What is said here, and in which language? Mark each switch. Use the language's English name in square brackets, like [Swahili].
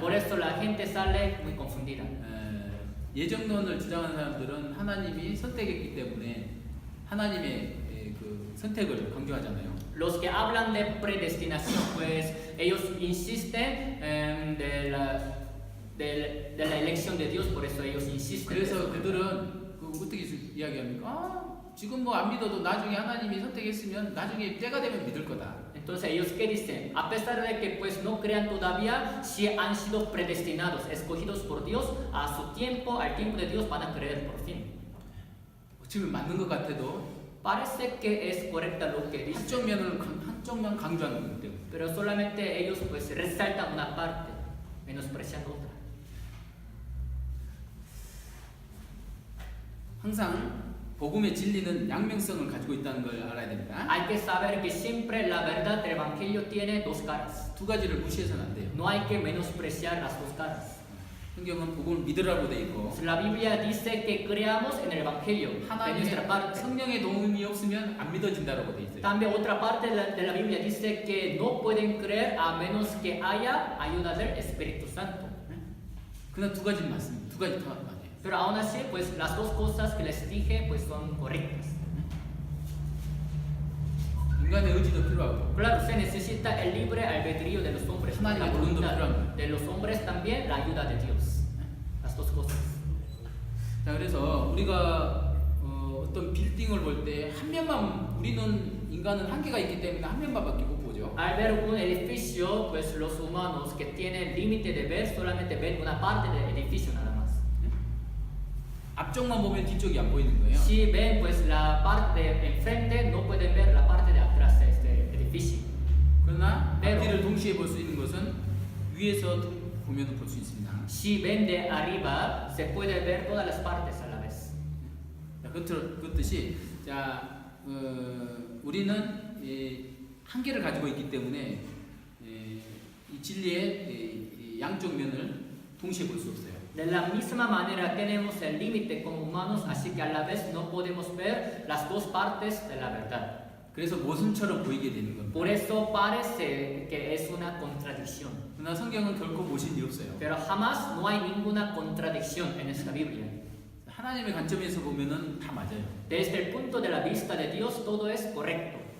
[Spanish] Por eso la gente sale muy confundida. [Korean] 예정론을 주장하는 사람들은 하나님이 선택했기 때문에 하나님의 그 선택을 강조하잖아요. [Spanish] Los que hablan de predestinación, pues ellos insisten de la elección de Dios, por eso ellos insisten. [Korean] 그래서 그들은 그 어떻게 이야기합니까? 지금 뭐 안 믿어도 나중에 하나님이 선택했으면 나중에 때가 되면 믿을 거다. [Spanish] Entonces ellos qué dicen, a pesar de que pues no crean todavía, si han sido predestinados, escogidos por Dios, a su tiempo, al tiempo de Dios van a creer por fin. [Korean] 어쩌면 맞는 것 같아도 [Spanish] Parece que es correcta lo que dice, [Korean] 한쪽만 강조하는 거기 때문에. [Spanish] pero solamente ellos pues resaltan una parte, menospreciando otra. [Korean] 항상 복음의 진리는 양면성을 가지고 있다는 걸 알아야 됩니다. [Spanish] Hay que saber que siempre la verdad del Evangelio tiene dos caras. [Korean] 두 가지를 무시해서는 안 돼요. [Spanish] No hay que menospreciar las dos caras. [Korean] 성경은 복음을 믿으라고 돼 있고 [Spanish] La Biblia dice que creamos en el Evangelio, en nuestra parte. [Korean] 성령의 도움이 없으면 안 믿어진다라고 돼 있어요. [Spanish] También otra parte de la Biblia dice que no pueden creer a menos que haya ayuda del Espíritu Santo. [Korean] 그러나 두 가지는 맞습니다. 두 가지 다 맞아요. [Spanish] Pero aún así, pues las dos cosas que les dije pues son correctas. [Korean] 인간의 의지도 필요하고 [Spanish] Claro, se necesita el libre albedrío de los hombres, la [Korean] 하나님의 도움도 [Spanish] voluntad [Korean] 필요합니다. [Spanish] de los hombres también la ayuda de Dios. Las dos cosas. [Korean] 자 그래서 우리가 어떤 빌딩을 볼 때 한 면만 우리는 인간은 한계가 있기 때문에 한 면만밖에 못 보죠. [Spanish] Al ver un edificio, pues los humanos que tienen límite de ver solamente ven una parte del edificio nada más. [Korean] 앞쪽만 보면 뒤쪽이 안 보이는 거예요. [Spanish] Si ven pues la parte de enfrente, no pueden ver la parte de atrás de este edificio. [Korean] 그러나 [Spanish] pero [Korean] 앞뒤를 동시에 볼 수 있는 것은 위에서 보면 볼 수 있습니다. [Spanish] si ven de arriba, se puede ver todas las partes a la vez. [Korean] 자, 그렇듯이 자 우리는 한계를 가지고 있기 때문에 이 진리의 양쪽 면을 동시에 볼 수 없어요. [Spanish] De la misma manera tenemos el límite como humanos, así que a la vez no podemos ver las dos partes de la verdad. [Korean] 그래서 모순처럼 보이게 되는 겁니다. [Spanish] Por eso parece que es una contradicción. [Korean] 그러나 성경은 결코 모순이 없어요. [Spanish] Pero jamás no hay ninguna contradicción en esta Biblia. [Korean] 하나님의 관점에서 보면은 다 맞아요. [Spanish] Desde el punto de la vista de Dios, todo es correcto.